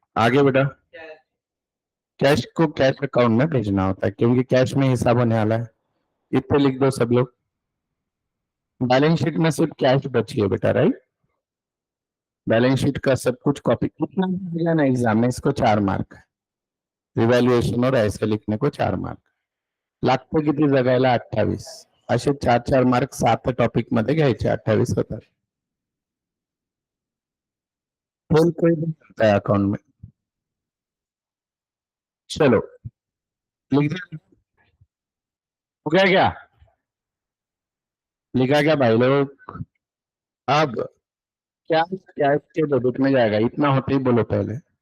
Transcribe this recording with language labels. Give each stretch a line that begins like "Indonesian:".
Hindi: आगे बेटा, कैश को कैश अकाउंट में भेजना होता है, क्योंकि कैश में हिसाब होने वाला है, इतने लिख दो सब लोग। बैलेंस शीट में सिर्फ कैश बची है बेटा, राइट। बैलेंस शीट का सब कुछ कॉपी, कितना मिलेगा ना एग्जाम में, इसको 4 मार्क, रिवैल्यूएशन और ऐसे लिखने को 4 मार्क,
Marathi: लागतं किती जगायला? 28, असे 4-4 मार्क 7 टॉपिक मध्ये घ्यायचे, 28 होतात।
Hindi: फेल कोई नहीं करता है अकाउंट में। चलो लिख दिया? हो गया क्या? लिखा क्या भाई लोग? अब क्या क्या इसके डेबिट में जाएगा, इतना होते ही बोलो पहले।